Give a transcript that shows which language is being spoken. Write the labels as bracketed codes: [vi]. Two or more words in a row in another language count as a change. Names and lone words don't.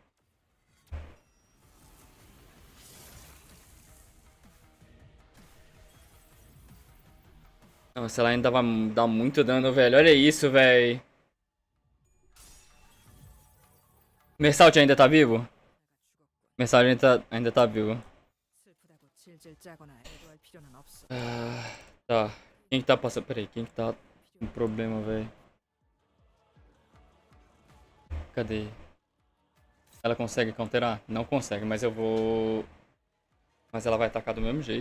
[pt] Nossa, ela ainda vai dar muito dano, velho. Olha isso, velho. Mersalt ainda tá vivo? Mersalt ainda tá vivo. [ko] 슬프다고 질질 짜거나 애도할 필요는 없어. [pt] Ah, tá. Quem que tá passando? Peraí, quem que tá com problema, velho? Cadê? Ela consegue counterar? Não consegue, mas eu vou... Mas ela vai atacar do mesmo jeito.